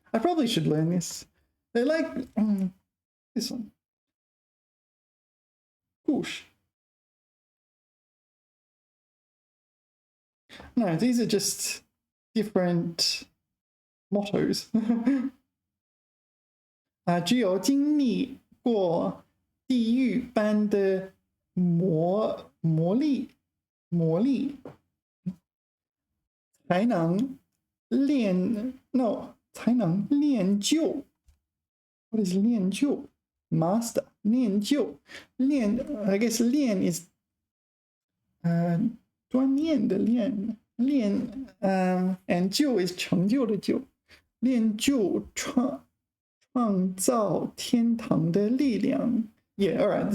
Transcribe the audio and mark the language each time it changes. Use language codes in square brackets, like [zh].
[en] I probably should learn this. They like this one. [zh] 故事. [en] No, these are just different mottos. [zh] 只有经历过地狱般的磨砺，才能练就。 [en] What is 练就?Master. 练就. I guess 练 is [zh] 锻炼的练 [en] and 就 is [zh] 成就的就。练就创造天堂的力量. [en] Yeah, all right.